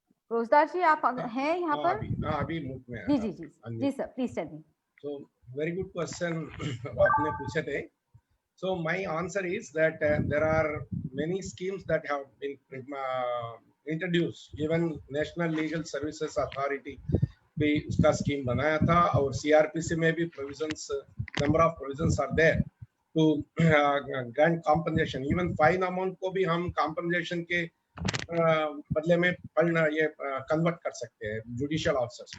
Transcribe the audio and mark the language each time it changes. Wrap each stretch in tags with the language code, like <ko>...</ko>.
<hi>रोजदार जी आप हैं यहाँ पर? अभी मुख में जी जी जी जी sir,</hi> <en>Please tell me. So very good question</en> <hi>आपने पूछे थे.</hi> <en>So my answer is that there are many schemes that have been introduced. Even National Legal Services Authority</en> <hi>भी उसका स्कीम बनाया था और CRPC में भी</hi> <en>provisions, number of provisions are there to grant compensation. Even fine amount</en> <hi>को भी हम compensation के बदले में ये convert कर सकते हैं judicial officers.</hi>